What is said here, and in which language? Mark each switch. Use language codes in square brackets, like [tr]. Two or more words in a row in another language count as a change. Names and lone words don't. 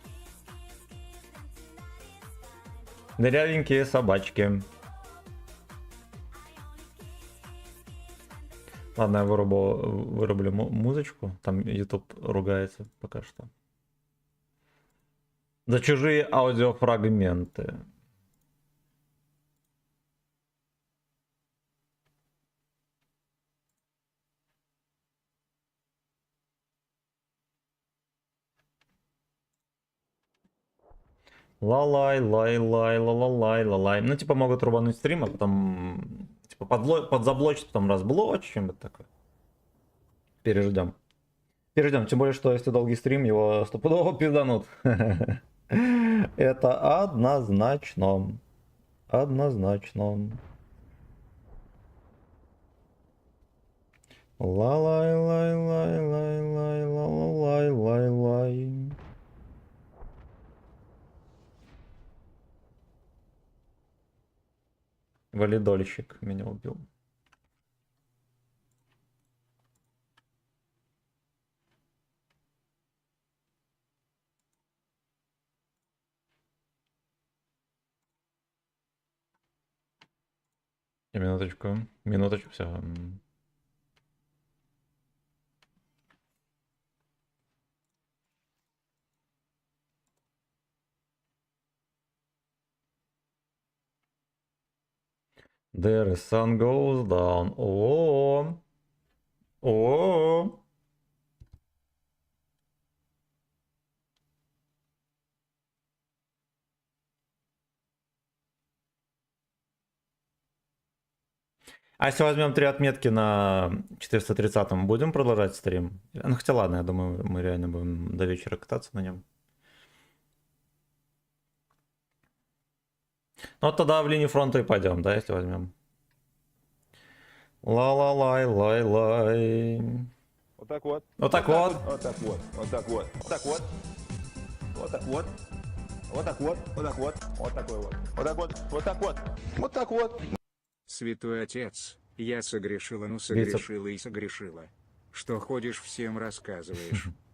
[ru] Дырявенькие собачки. Ладно, я вырублю музычку. Там YouTube ругается пока что. За чужие аудиофрагменты. Лалай, лай, лай, лалай, лалай. Ну, типа, могут рубануть стрим, а потом, типа, подзаблочить, потом разблочить, чем-то такое. Переждем. Перейдем, тем более, что если долгий стрим, его стопудово пизданут. Это однозначно. Однозначно. Лай-лай-лай-лай-лай-лай-лай-лай. Валидольщик меня убил. Минуточку. Минуточку, все. [en] There sun goes down. [ru] О. О. А если возьмем 3 отметки на 430-м, будем продолжать стрим? Ну хотя ладно, я думаю, мы реально будем до вечера кататься на нем. Ну вот тогда в линию фронта и пойдем, да, если возьмем. Ла-ла-лай-лай-лай. Вот так вот. Вот так вот. Вот так вот. Вот так вот. Вот так вот. Вот так вот. Вот так вот. Вот так вот. Вот такой вот. Вот так вот. Вот так вот. Вот так вот. Святой Отец, я согрешила, ну согрешила и согрешила. Что ходишь, всем рассказываешь.